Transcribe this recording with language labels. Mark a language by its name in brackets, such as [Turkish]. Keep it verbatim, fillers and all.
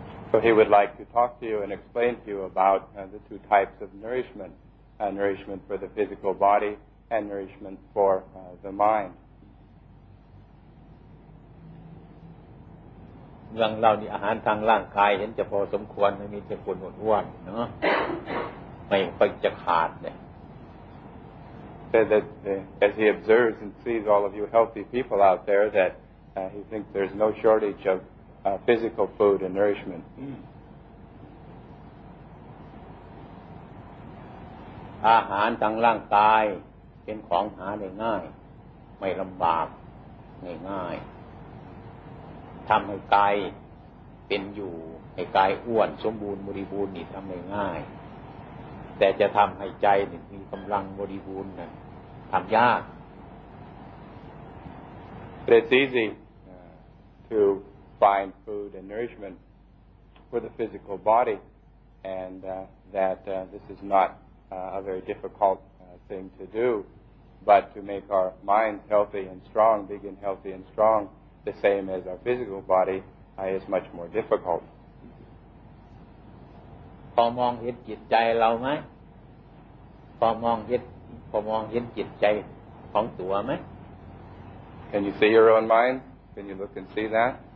[English] So he would like to talk to you and explain to you about uh, the two types of nourishment uh, nourishment for the physical body and nourishment for uh, the mind [Thai] เมืองเรานี่อาหารทางร่างกายเห็นจะพอสมควรไม่มีแต่คนอ้วนๆเนาะไม่ค่อยจะขาดเนี่ย [English] Said that uh, as he observes and sees all of you healthy people out there that uh, he thinks there's no shortage of uh, physical food and nourishment [Thai] อาหารทางร่างกายเป็นของหาได้ง่ายไม่ลำบากง่ายๆทำให้กายเป็นอยู่ให้กายอ้วนสมบูรณ์บริบูรณ์นี่ทำได้ง่ายแต่จะทำให้ใจนี่มีกำลังบริบูรณ์น่ะทำยาก [English] But it's easy uh, to find food and nourishment for the physical body and uh, that uh, this is not uh, a very difficult uh, thing to do but to make our minds healthy and strong big and healthy and strong the same as our physical body uh, is much more difficult. [Thai] พอมองเห็นจิตใจเราไหมพอมองเห็นพอมองเห็นจิตใจของตัวไหม [English] Can you see your own mind? Can you look and see that?